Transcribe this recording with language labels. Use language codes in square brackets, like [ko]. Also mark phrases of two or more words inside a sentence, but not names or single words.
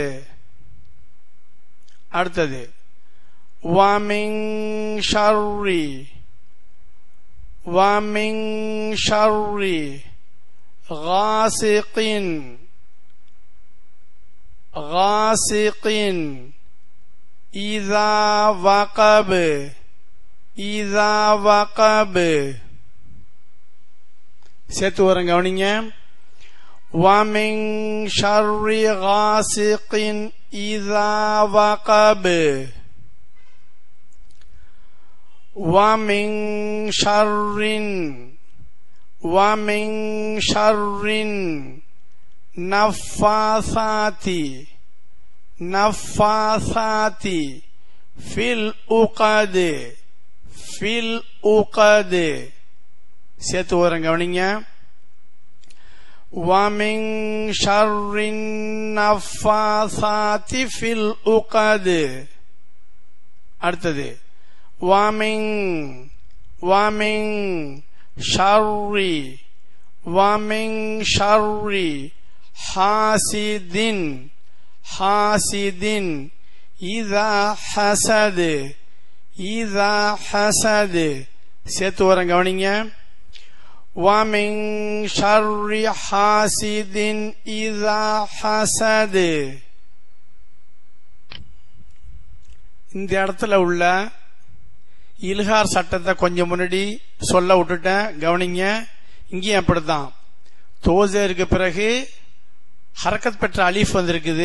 [ta] அடுத்தது [ar] ومن شر غاسق إذا وقب [ta] சேர்த்து வரேன். கவனிங்க. [ar] ومن شر غاسق إذا وقب ومن شر نفاثات في العقد [ta] சேர்த்து ஓதுறேன் கவனிங்க. [ar] ومن شر النفاثات في العقد. அடுத்தது ومن شر حاسد إذا حسد [ta] சேர்த்து வரேன் கவனிங்க. [ar] ومن شر حاسد إذا حسد. [ta] இந்த இடத்துல உள்ள இல்ஹார் சட்டத்தை கொஞ்சம் முன்னாடி சொல்ல விட்டுட்டேன் கவனிங்க. இங்கேயும் அப்படித்தான் தோசேருக்கு பிறகு ஹரக்கத் பெற்ற அலிஃப் வந்திருக்குது.